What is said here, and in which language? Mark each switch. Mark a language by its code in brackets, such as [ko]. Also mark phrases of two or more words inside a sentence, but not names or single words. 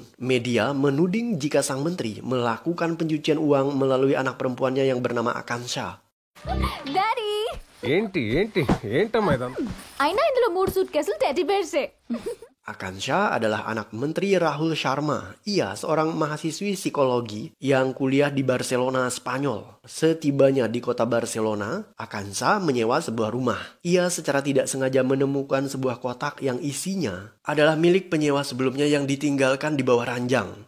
[id] Media menuding jika sang menteri melakukan pencucian uang melalui anak perempuannya yang bernama Akansha. Daddy! [te] ఏంటమ్మా ఇదంతా? అయినా ఇందులో 3 సూట్ కేసులు టెడ్డీ బేర్సే. [id] Akansha adalah anak Menteri Rahul Sharma. Ia seorang mahasiswi psikologi yang kuliah di Barcelona, Spanyol. Setibanya di kota Barcelona, Akansha menyewa sebuah rumah. Ia secara tidak sengaja menemukan sebuah kotak yang isinya adalah milik penyewa sebelumnya yang ditinggalkan di bawah ranjang.